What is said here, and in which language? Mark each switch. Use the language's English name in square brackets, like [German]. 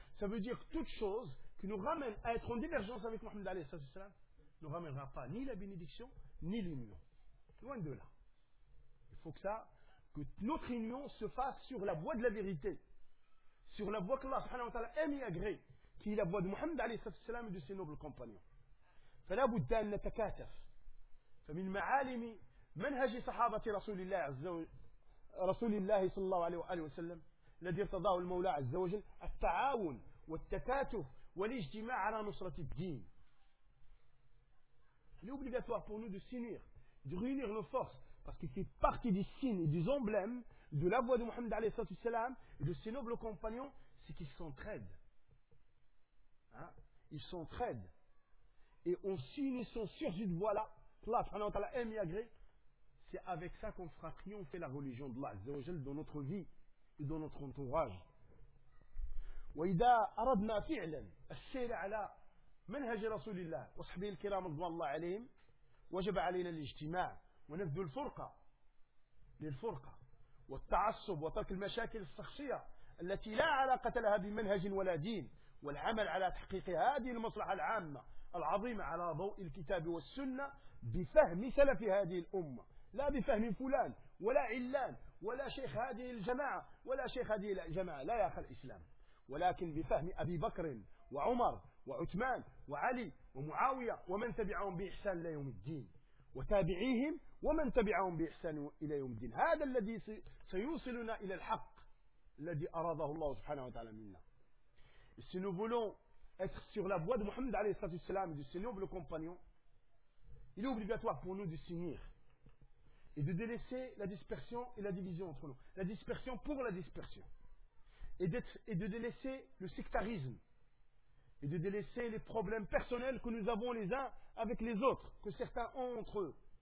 [French] Ça veut dire que toute chose qui nous ramène à être en divergence avec Mohammed al-Salam ne ramènera pas ni la bénédiction ni l'union. Loin de là. Il faut que ça, que notre union se fasse sur la voie de la vérité, sur la voie que Allah subhanahu wa ta'ala aime et agrée, qui est la voie de Mohammed al-Salam et de ses nobles compagnons. [Arabic] فلا بد أن نتكاتف فمن معالم منهج صحابة رسول الله عز وجل رسول الله صلى الله عليه وآله وسلم الذي ارتضاه المولى عز وجل التعاون والتكاتف والاجتماع على نصرة الدين. [French] Il est obligatoire pour nous de s'unir, de réunir nos forces, parce qu'il fait partie des signes et des emblèmes de la voix de Mohammed a.s. et de ses nobles compagnons, c'est qu'ils s'entraident. Hein? Ils s'entraident. Et en s'unissant sur cette voie-là, Allah subhanahu wa ta'ala aime et agré, c'est avec ça qu'on fera triompher la religion de Allah dans notre vie et dans notre entourage. [Arabic] وَإِذَا أَرَدْنَا فِعْلًا السَّيْرَ عَلَى منهج رسول الله وصحبه الكرام رضوان الله عليهم وجب علينا الاجتماع ونبذ الفرقة للفرقة والتعصب وترك المشاكل الشخصية التي لا علاقة لها بمنهج ولا دين والعمل على تحقيق هذه المصلحة العامة العظيمة على ضوء الكتاب والسنة بفهم سلف هذه الأمة لا بفهم فلان ولا علان ولا شيخ هذه الجماعة ولا شيخ هذه الجماعة لا يا أخي الإسلام ولكن بفهم أبي بكر وعمر وعثمان وعلي ومعاوية ومن تبعهم بإحسان إلى يوم الدين وتابعيهم ومن تبعهم بإحسان إلى يوم الدين هذا الذي سيوصلنا إلى الحق الذي أراده الله سبحانه وتعالى منا. [French] Si nous voulons être sur la voie de Mohammed [Arabic] عليه الصلاة والسلام [French] et de ses nobles compagnons, il est obligatoire pour nous de s'unir et de délaisser la dispersion et la division entre nous, la dispersion pour la dispersion, et de délaisser le sectarisme et de délaisser les problèmes personnels que nous avons les uns avec les autres, que certains ont entre eux.